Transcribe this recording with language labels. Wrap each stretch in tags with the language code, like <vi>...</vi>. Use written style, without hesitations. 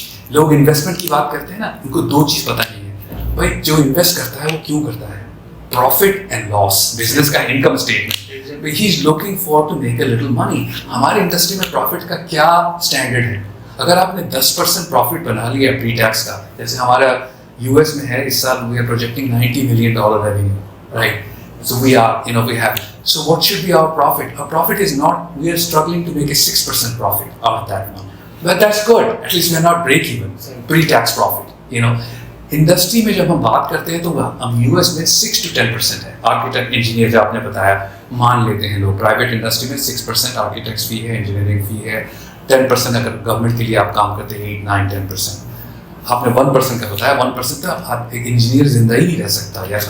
<ur>لوگ انویسٹمنٹ کی بات کرتے ہیں نا، ان کو 2 چیز پتہ نہیں ہے، بھائی جو انویسٹ کرتا ہے وہ کیوں کرتا ہے، پروفٹ اینڈ لاس، بزنس کا income statement,</ur> <en>He is looking for to make a little money.</en> <ur>ہماری انڈسٹری میں پروفٹ کا کیا اسٹینڈرڈ ہے؟ اگر آپ نے 10% پروفٹ بنا لیا پری ٹیکس کا، جیسے ہمارا یو ایس میں ہے اس سال we are projecting $90 million revenue, right?</ur> <en>So we have. So what should be our profit? Our profit is not, we are struggling to make a 6% profit out of that one. But that's good. At least we are not break even, pre-tax profit,</en> <ur>industry میں جب ہم بات کرتے ہیں تو ہم U S میں 6 to 10% ہے، آرکیٹیکٹ انجینئر جو آپ نے بتایا مان لیتے ہیں لوگ، پرائیویٹ انڈسٹری میں 6% آرکیٹیکٹس فی ہے، انجینئرنگ فی ہے، 10% اگر گورنمنٹ کے لیے آپ کام کرتے ہیں 8, 9, 10%۔ آپ نے 1% کا بتایا، 1% کا ایک انجینئر زندہ ہی نہیں رہ سکتا،</ur>